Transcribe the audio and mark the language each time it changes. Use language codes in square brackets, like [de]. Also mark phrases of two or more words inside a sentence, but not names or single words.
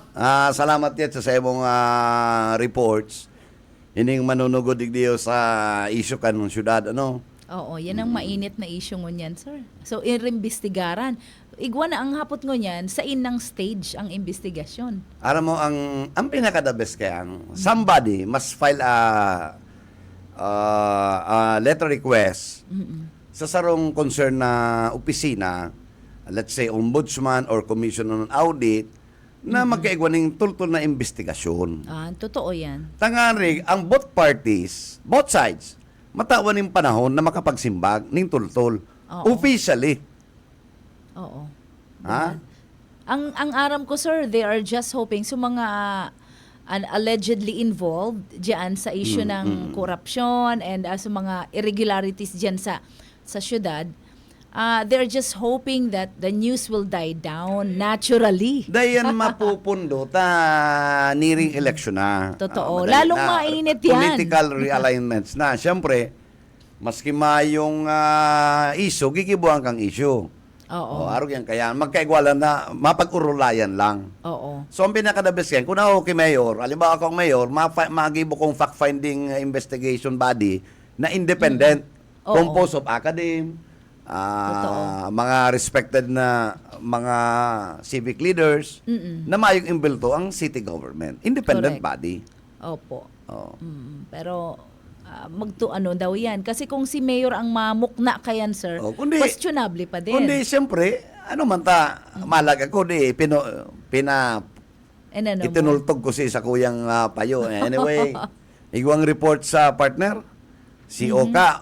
[bik] Salamat yet sa imong reports. Ining manunugod digdiyo sa issue kanong syudad, Oo, yan ang mainit na issue ngunyan, sir. So, imbestigaran. Igwa na ang hapot ngunyan, sa inang stage ang investigasyon. Aram mo, ang pinaka- [en] the best [bik] kaya, [en] somebody must file a letter request [bik] sa sarong concern na opisina, [en] let's say ombudsman or commission on audit, [bik] na magkaigwa ng tultol na investigasyon. Totoo yan. Tangari, ang [en] both parties, both sides, [bik] matawan ng panahon na makapagsimbag ng tultol. Oo. Officially. Oo. Ha? Ang aram ko, sir, [en] they are just hoping [bik] sa mga [en] allegedly involved [bik] diyan sa issue ng corruption and sa mga irregularities diyan sa syudad. [en] They're just hoping that the news will die down naturally. [bik] Dayan mapupundo [en] nearing election [bik] na. Totoo. Madali Lalong na. mainit yan. [en] Political realignments [bik] na. Siyempre, maski mayong issue, gigibuhan kang issue. Oo. Araw yan kaya. Magkaigwalan na, mapag-urulayan lang. Oo. So, ang pinaka-the-best yan, kung ako kay Mayor, alimbawa akong Mayor, magibo kong [en] fact-finding investigation body [bik] na independent, [en] composed of academe, [bik] mga respected na mga [en] civic leaders [bik] na mayong imbelto ang city government. Independent Correct. body. Opo. Oo. Pero ano daw yan. Kasi kung si Mayor ang mamukna kayan, sir, Oh, kundi- questionable pa din. Kundi siyempre, ano man ta, malaga ko di And ano mo? itinultog ko sa kuyang payo. Anyway, igwang report sa partner, si Oka.